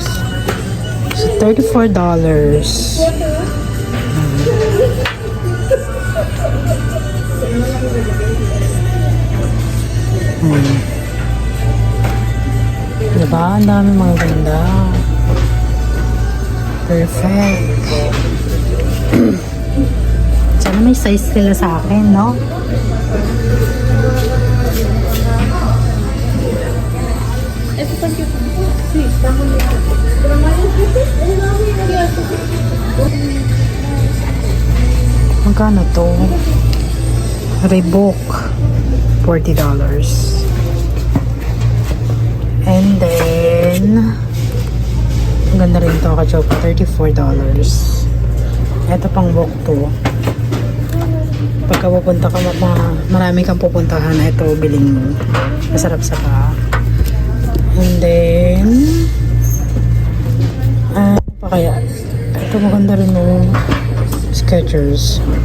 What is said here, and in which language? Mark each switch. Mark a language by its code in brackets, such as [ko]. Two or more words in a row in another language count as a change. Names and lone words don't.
[tl] So, $34. Diba? Ang dami mga ganda. Perfect. Sana may size sila sa akin, no? [es] Eso está cute. Sí, está muy bien. Pero más [tl] Magkano to? Reebok. $40. [en] And then [tl] ang ganda rin to, kachopa. $34. Ito pang walk to. Pagka pupunta ka, marami kang pupuntahan, ito bilhin mo. Masarap sa pa. [en] And then [tl] Kaya, ito maganda rin yung Skechers.